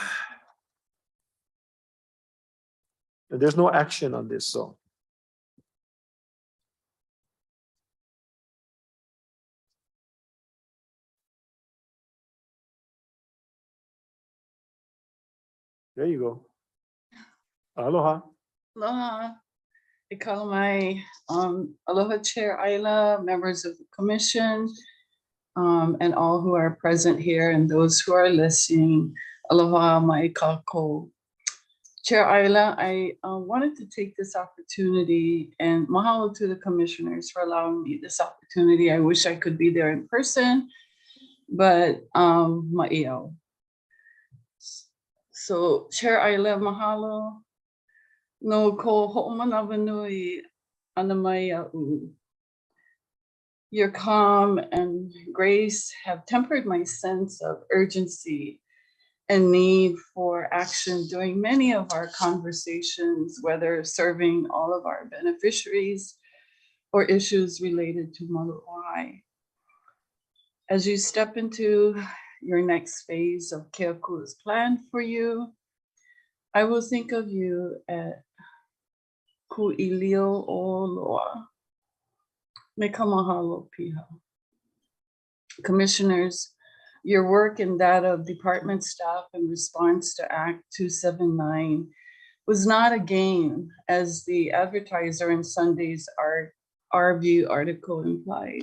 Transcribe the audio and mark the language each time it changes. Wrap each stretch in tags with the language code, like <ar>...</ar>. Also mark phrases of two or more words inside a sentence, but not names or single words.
<en>And there's no action on this, so. There you go. Aloha. Aloha. Ikalamai, aloha Chair Ayla, members of the commission, and all who are present here and those who are listening.</en> <haw>Aloha mai kako.</haw> <en>Chair Ayla, I wanted to take this opportunity and mahalo to the commissioners for allowing me this opportunity. I wish I could be there in person, but ma'io. So Chair Ayla, mahalo.</en> <haw>No ko ho'omanawanui anamaia'u.</haw> <en>Your calm and grace have tempered my sense of urgency and need for action during many of our conversations, whether serving all of our beneficiaries or issues related to Malu'ai. As you step into your next phase of Keaku's plan for you, I will think of you at</en> <haw>Ku'ilio o Loa. Me ka mahalo piha.</haw> <en>Commissioners, your work and that of department staff in response to Act 279 was not a game, as the advertiser in Sunday's Our View article implied.</en>